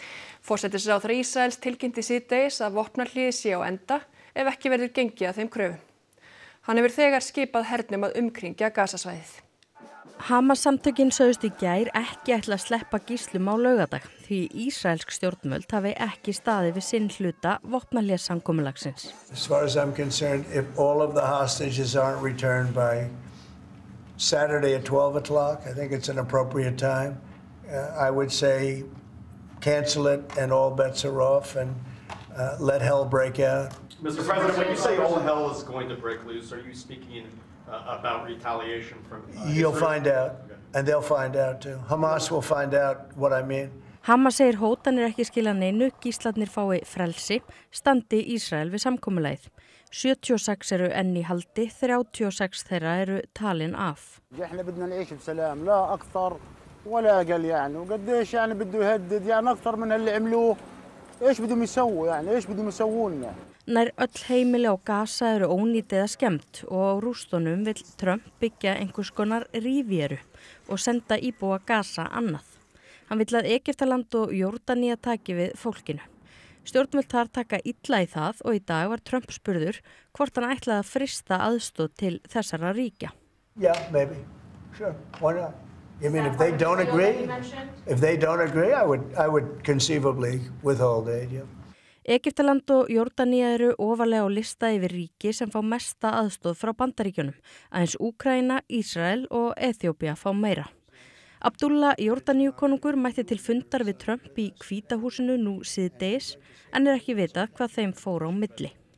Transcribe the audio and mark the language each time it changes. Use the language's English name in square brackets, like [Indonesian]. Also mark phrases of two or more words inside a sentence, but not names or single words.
[Icelandic] Forsætisráðherra Ísraels tilkynnti síðdegis að vopnahléið sé á enda ef ekki verður gengið að þeim kröfum. Hann hefur þegar skipað hernum að umkringja Gazasvæðið. Hamas-samtökin sögðust í gær ekki ætla að sleppa gíslum á laugardag því ísraelsk stjórnvöld hafi ekki staðið við sinn hluta vopnahléssamkomulagsins. [English] As far as I'm concerned, if all of the hostages aren't returned by Saturday at 12 o'clock, I think it's an appropriate time. I would say cancel it and all bets are off and let hell break out. Mr. President, when you say all hell is going to break loose, are you speaking about retaliation from You'll Israel? find out, and they'll find out too. Hamas will find out what I mean. [Icelandic] Hamas segir hótanir ekki skila neinu, gíslarnir fái frelsi, standi Ísrael við samkomulagið. 76 eru enn í haldi, 36 þeirra eru talin af. [Arabic] احنا بدنا نعيش بسلام لا اكثر ولا اقل يعني وقديش يعني بده يهدد يعني اكثر من اللي عملوه ايش بدهم يسووا يعني ايش بدهم يسووا لنا. [Icelandic] Nær öll heimili á Gaza eru ónýt eða skemmt og á rústunum vill Trump byggja einhvers konar ríféru og senda íbúa Gaza annað. Hann vill að Egyptaland og Jórdanía taki við fólkinu. Stjórnvöld þar taka illa í það og í dag var Trump spurður hvort hann ætlaði að frista aðstoð til þessara ríkja. [English] Yeah, maybe. Sure. Why not? I mean, if they don't agree, I would conceivably withhold aid. Yeah. [Icelandic] Egyptaland og Jórdanía eru ofarlega á lista yfir ríki sem fá mesta aðstoð frá Bandaríkjunum. Aðeins Úkraína, Ísrael og Eþjópía fá meira. Abdullah Jórdaníukonungur mætti til fundar við Trump í Hvíta húsinu nú síðdegis en ekki vitað hvað þeim fór á milli.